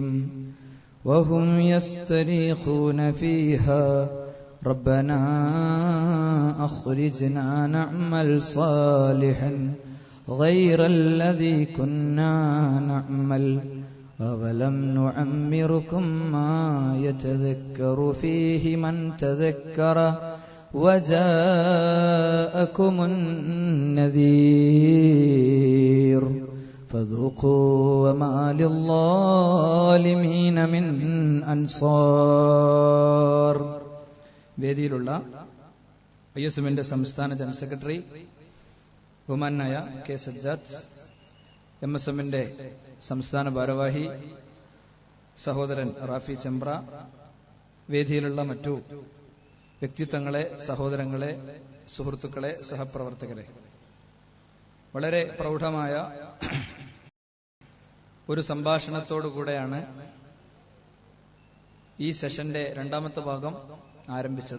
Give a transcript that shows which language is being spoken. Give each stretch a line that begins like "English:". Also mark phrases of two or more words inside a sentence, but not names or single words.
Arabic: وهم يستريخون فيها ربنا أخرجنا نعمل صالحا غير الذي كنا نعمل أولم نعمركم ما يتذكر فيه من تذكر وجاءكم النذير فذوقوا وما للظالمين من أنصار.
Malayalam: വേദിയിലുള്ള ISMന്റെ സംസ്ഥാന ജനറൽ സെക്രട്ടറി ബഹുമാനായ കെ സജ്ജാദ്, MSMന്റെ സംസ്ഥാന ഭാരവാഹി സഹോദരൻ റാഫി ചെമ്പ്ര, വേദിയിലുള്ള മറ്റു വ്യക്തിത്വങ്ങളെ, സഹോദരങ്ങളെ, സുഹൃത്തുക്കളെ, സഹപ്രവർത്തകരെ, വളരെ പ്രൗഢമായ ഒരു സംഭാഷണത്തോടുകൂടെയാണ് ഈ സെഷന്റെ രണ്ടാമത്തെ ഭാഗം ആരംഭിച്ചത്.